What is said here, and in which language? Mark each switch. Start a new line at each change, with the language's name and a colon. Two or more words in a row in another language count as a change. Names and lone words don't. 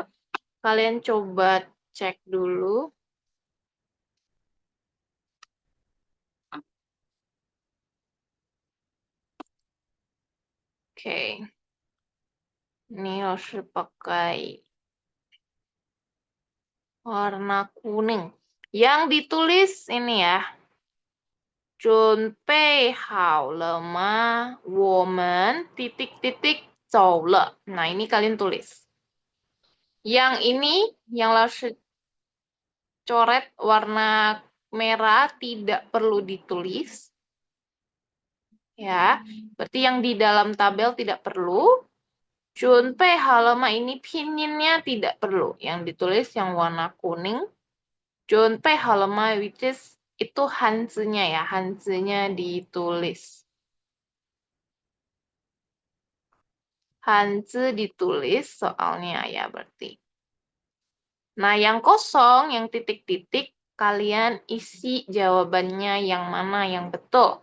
Indonesian: Kalian coba cek dulu. Oke. Ini Laoshi pakai warna kuning. Yang ditulis ini ya.
Chinese: 准备好了吗？我们 titik-titik 走了.
Indonesian: Nah, ini kalian tulis. Yang ini, yang Laoshi coret warna merah tidak perlu ditulis. Ya, berarti yang di dalam tabel tidak perlu.
Chinese: 准备好了吗
Indonesian: ini pinginnya tidak perlu. Yang ditulis yang warna kuning.
Chinese: 准备好了吗
Indonesian: which is itu Hanzi-nya ya, Hanzi-nya ditulis. Hanzi ditulis soalnya ya berarti. Nah, yang kosong, yang titik-titik, kalian isi jawabannya yang mana yang betul.